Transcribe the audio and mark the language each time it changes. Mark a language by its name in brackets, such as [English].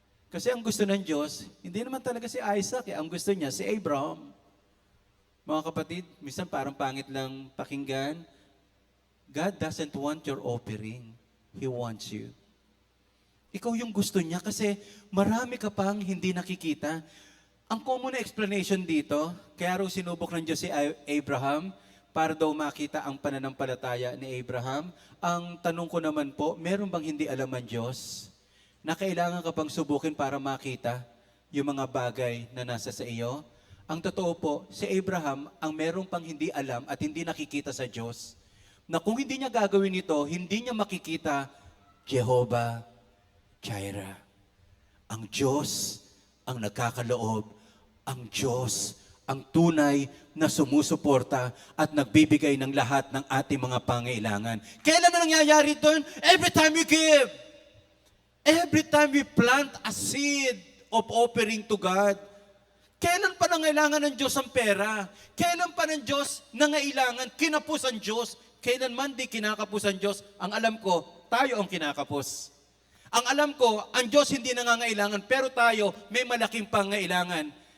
[Filipino] Kasi ang gusto ng Diyos, hindi naman talaga si Isaac eh. Ang gusto niya, si Abraham. Mga kapatid, minsan parang pangit lang pakinggan. [English] God doesn't want your offering. He wants you. [Filipino] Ikaw yung gusto niya kasi marami ka pang hindi nakikita. Ang common na explanation dito, kaya raw sinubok ng Diyos si Abraham para daw makita ang pananampalataya ni Abraham. Ang tanong ko naman po, meron bang hindi alam ang Diyos na kailangan ka pang subukin para makita yung mga bagay na nasa sa iyo? Ang totoo po, si Abraham ang meron pang hindi alam at hindi nakikita sa Diyos, na kung hindi niya gagawin ito, hindi niya makikita Jehovah Jireh. Ang Diyos ang nagkakaloob, ang Diyos ang tunay na sumusuporta at nagbibigay ng lahat ng ating mga pangailangan. Kailan na nangyayari doon? [English] Every time we give. Every time we plant a seed of offering to God. [Filipino] Kailan pa nangailangan ng Diyos ang pera? Kailan pa ng Diyos nangailangan kinapos ang Diyos? Kailan man di kinakapos ang Diyos? Ang alam ko, tayo ang kinakapos. Ang alam ko, ang Diyos hindi nangangailangan, pero tayo may malaking pangailangan.